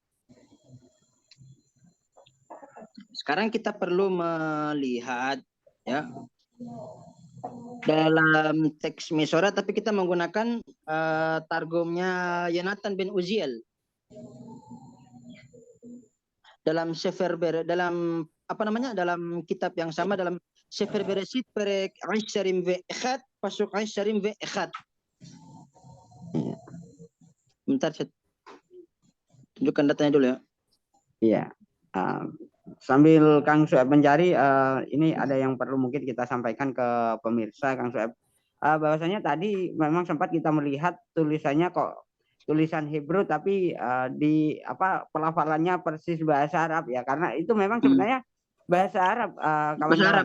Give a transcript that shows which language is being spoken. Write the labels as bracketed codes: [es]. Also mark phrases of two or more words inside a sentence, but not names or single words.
[id] Sekarang kita perlu melihat ya dalam teks Mesyora, tapi kita menggunakan targumnya Yonatan bin Uziel. Dalam dalam kitab yang sama, dalam Sefer Bereshit [he] פרק עשרים ואחד, פסוק עשרים ואחד. [id] Bentar, saya tunjukkan datanya dulu ya. Iya. Sambil Kang Sueb mencari, ini ada yang perlu mungkin kita sampaikan ke pemirsa, Kang Sueb. Bahwasanya tadi memang sempat kita melihat tulisannya kok tulisan Hebrew, tapi di pelafalannya persis bahasa Arab ya, karena itu memang sebenarnya bahasa Arab, kawan-kawan.